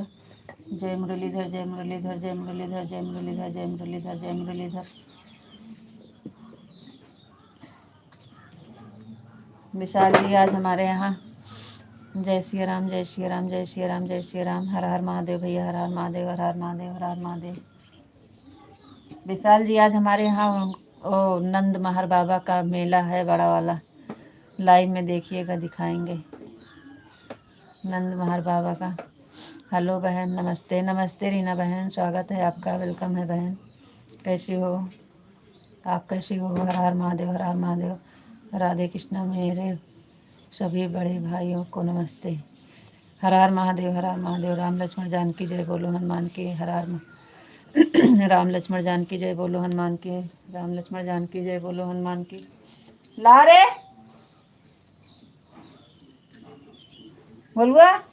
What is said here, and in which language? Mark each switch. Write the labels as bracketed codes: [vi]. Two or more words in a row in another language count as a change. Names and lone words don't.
[hi] जय मुरलीधर, जय मुरलीधर, जय मुरलीधर, जय मुरलीधर, जय मुरलीधर, जय मुरलीधर। विशाल जी आज हमारे यहाँ जय श्री राम, जय श्री राम, जय श्री राम, जय श्री राम। हर हर महादेव भैया, हर हर महादेव, हर हर महादेव, हर हर महादेव। विशाल जी आज हमारे यहाँ नंद महर बाबा का मेला है बड़ा वाला, लाइव में देखिएगा, दिखाएंगे नंद महर बाबा का। हेलो बहन, नमस्ते। नमस्ते रीना बहन, स्वागत है आपका, वेलकम है बहन। कैसी हो आप, कैसी हो? हर हर महादेव, हर हर महादेव। राधे कृष्णा। मेरे सभी बड़े भाइयों को नमस्ते। हर हर महादेव, हर हर महादेव। राम लक्ष्मण जानकी जय बोलो हनुमान की। हर हर राम लक्ष्मण जानकी जय बोलो हनुमान की। राम लक्ष्मण जानकी जय बोलो हनुमान की। ला रे बोलुआ।